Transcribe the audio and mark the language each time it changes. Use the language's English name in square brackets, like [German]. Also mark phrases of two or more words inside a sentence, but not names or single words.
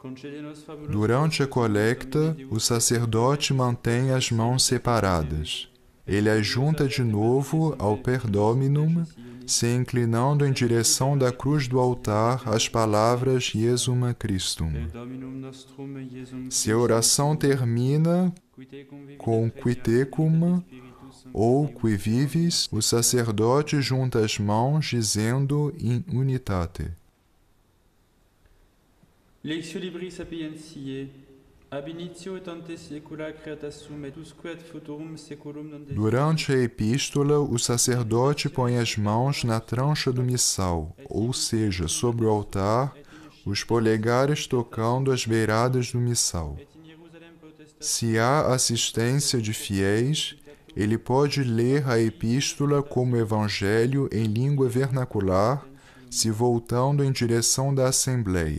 [Portuguese] Durante a coleta, o sacerdote mantém as mãos separadas. Ele as junta de novo ao [Latin] per Dominum, [Portuguese] se inclinando em direção da cruz do altar as palavras [Latin] Iesum Christum. [Portuguese] Se a oração termina com [Latin] qui tecum [Portuguese] ou [Latin] qui vivis, [Portuguese] o sacerdote junta as mãos dizendo [Latin] in unitate. Lectio Libri Sapientiae, ab initio et ante saecula creata sum et usque ad futurum saeculum non desit. [Portuguese] Durante a epístola, o sacerdote põe as mãos na trancha do missal, ou seja, sobre o altar, os polegares tocando as beiradas do missal. Se há assistência de fiéis, ele pode ler a epístola como evangelho em língua vernacular, se voltando em direção da assembleia.